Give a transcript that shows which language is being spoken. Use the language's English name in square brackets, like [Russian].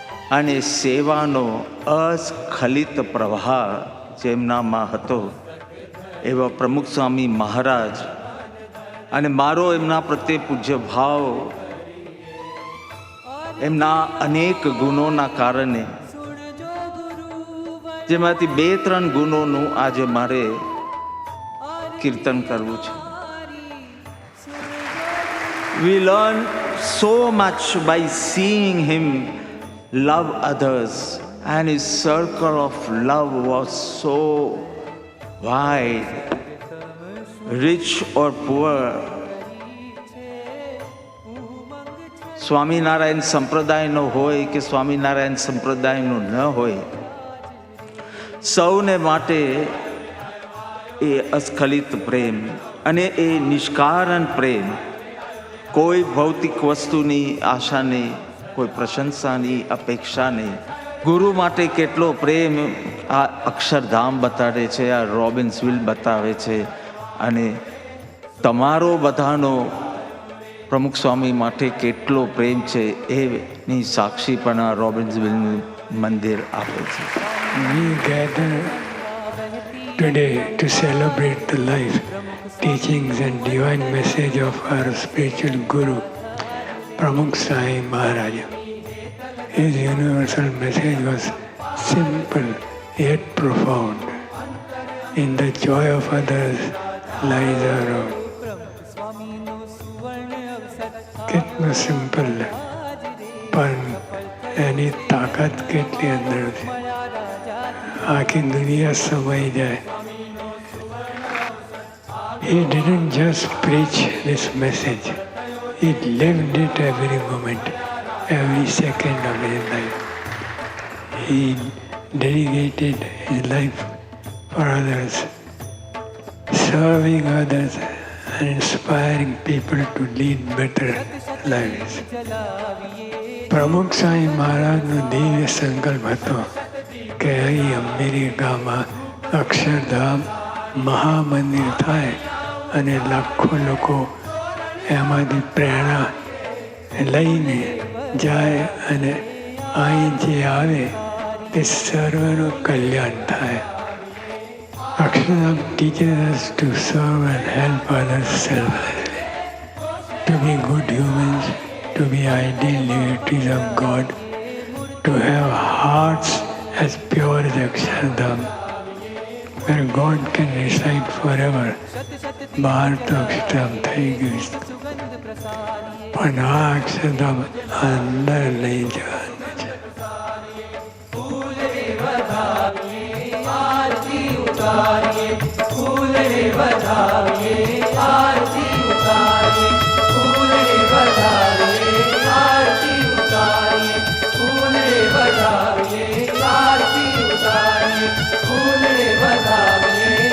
[Gujarati] અને સેવાનો અસ્ખલિત પ્રવાહ જેમનામાં હતો એવા પ્રમુખ સ્વામી મહારાજ અને મારો એમના પ્રત્યે પૂજ્ય ભાવ એમના અનેક ગુણોના કારણે, જેમાંથી 2-3 ગુણોનું આજે મારે કીર્તન કરવું છે. [English] We learn so much by seeing him love others, and his circle of love was so wide, rich or poor. [Gujarati] Swaminarayan સંપ્રદાયનો હોય કે સ્વામિનારાયણ સંપ્રદાયનો ન હોય, સૌને માટે એ અસ્ખલિત પ્રેમ અને એ નિષ્કારણ પ્રેમ, કોઈ ભૌતિક વસ્તુની આશા નહીં, કોઈ પ્રશંસાની અપેક્ષા નહીં. ગુરુ માટે કેટલો પ્રેમ આ અક્ષરધામ બતાવે છે, આ રોબિન્સવિલ બતાવે છે, અને તમારો બધાનો પ્રમુખ સ્વામી માટે કેટલો પ્રેમ છે એની સાક્ષી પણ આ રોબિન્સવિલનું મંદિર આપે છે. [English] We gather today to celebrate the life, teachings and divine message of our spiritual guru, Pramukh Sai Maharaj. His universal message was simple yet profound. In the joy of others lies our own. [Gujarati] કેટલું simple પણ એની તાકાત કેટલી અંદર છે, આખી દુનિયા સમાઈ જાય. [English] He didn't just preach this message, he lived it every moment, every second of his life. He dedicated his life for others, serving others and inspiring people to lead better lives. [Gujarati] પ્રમુખ સાંઈ મહારાજનો દિવ્ય સંકલ્પ હતો કે અહીં અમેરિકામાં અક્ષરધામ મહામંદિર થાય અને લાખો લોકો એમાંથી પ્રેરણા લઈને જાય અને અહીં જે આવે તે સર્વનું કલ્યાણ થાય. [English] Akshardham teaches us to serve and help others selflessly, to be good humans, to be ideal devotees of God, to have hearts as pure as Akshardham, where God can reside forever. [Gujarati] બહાર તો અક્ષરધામ થઈ ગયું, પણ આ અક્ષરધામ અંદર લઈ જવાનું છે. [Hindi] उतारिए फूल रे बधाइए आरती उतारिए फूल रे बधाइए आरती उतारिए फूल रे बधाइए आरती उतारिए फूल रे बधाइए